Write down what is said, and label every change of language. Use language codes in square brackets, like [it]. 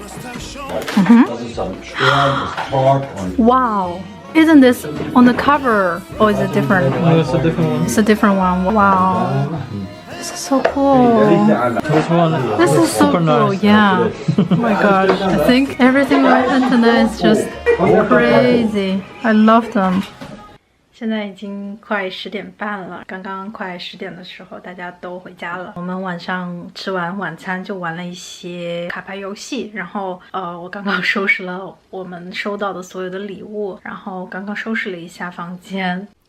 [en] Das ist am Stern, ist Talk und Wow. Isn't this on the cover, or is it different? No, it's a different one. It's a different one. Wow. This is so cool. This one. This is so super cool. nice. Yeah. Oh my gosh. I think everything we opened today is just crazy. I love them. [zh] 现在已经快10点半了，刚刚快10点的时候，大家都回家了。我们晚上吃完晚餐就玩了一些卡牌游戏，然后我刚刚收拾了我们收到的所有的礼物，然后刚刚收拾了一下房间。